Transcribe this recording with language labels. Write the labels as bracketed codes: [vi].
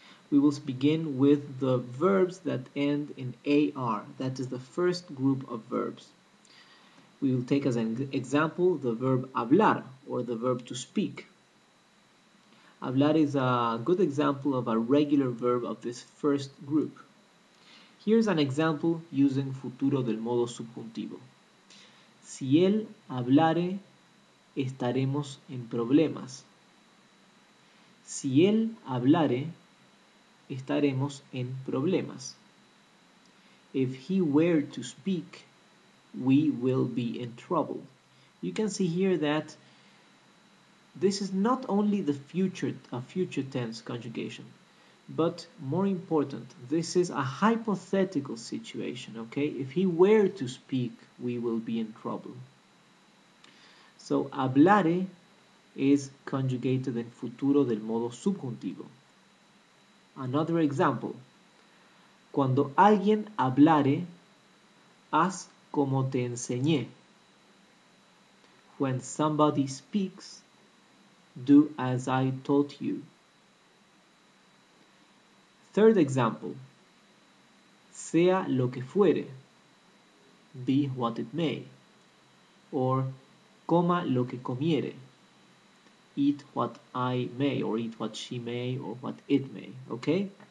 [en] We will begin with the verbs that end in AR, that is the first group of verbs. We will take as an example the verb hablar, or the verb to speak. Hablar is a good example of a regular verb of this first group. Here's an example using futuro del modo subjuntivo. [es] Si él hablare, estaremos en problemas. Si él hablare, estaremos en problemas. [en] If he were to speak, we will be in trouble. You can see here that this is not only a future tense conjugation, but more important, this is a hypothetical situation, okay? If he were to speak, we will be in trouble. So, hablare is conjugated in futuro del modo subjuntivo. Another example. [es] Cuando alguien hablare, haz como te enseñé. [en] When somebody speaks, do as I taught you. Third example. Sea lo que fuere, be what it may. Or coma lo que comiere, eat what I may, or eat what she may, or what it may, okay?